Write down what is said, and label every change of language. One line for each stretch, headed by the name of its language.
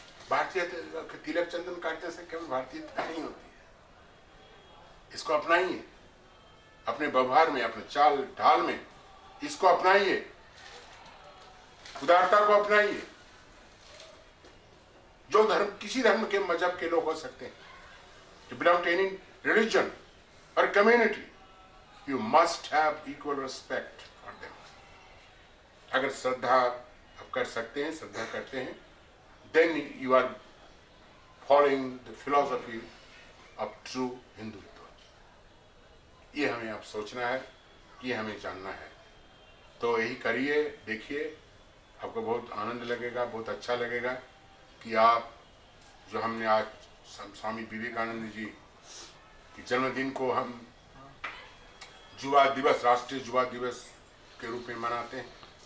Hindi: भारतीय तिलक चंदन काटने से केवल भारतीयता नहीं होती है। इसको अपनाइए अपने व्यवहार में, अपने चाल ढाल में, इसको अपनाइए, उदारता को अपनाइए। जो धर्म, किसी धर्म के मजहब के लोग हो सकते हैं,
English: to belong to any religion or community, you must have equal respect for them.
Hindi: अगर श्रद्धा आप कर सकते हैं, श्रद्धा करते हैं,
English: then you are following the philosophy of true
Hindi: Hindutva. ये हमें आप सोचना है, ये हमें जानना है। तो यही करिए, देखिए, आपको बहुत आनंद लगेगा, बहुत अच्छा लगेगा कि आप जो हमने आज स्वामी विवेकानंद जी के जन्मदिन को हम युवा दिवस, राष्ट्रीय युवा दिवस के रूप में मनाते हैं।